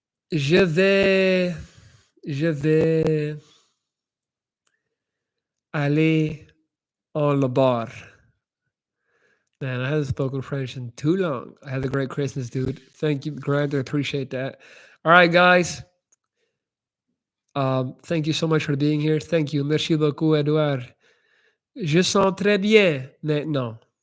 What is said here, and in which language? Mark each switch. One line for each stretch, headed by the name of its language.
French: Je vais, je vais aller en le bar.
English: Man, I haven't spoken French in too long. I had a great Christmas, dude. Thank you, Grant. I appreciate that. All right, guys. Thank you so much for being here. Thank you.
French: Merci beaucoup, Edouard. Je sens très bien maintenant.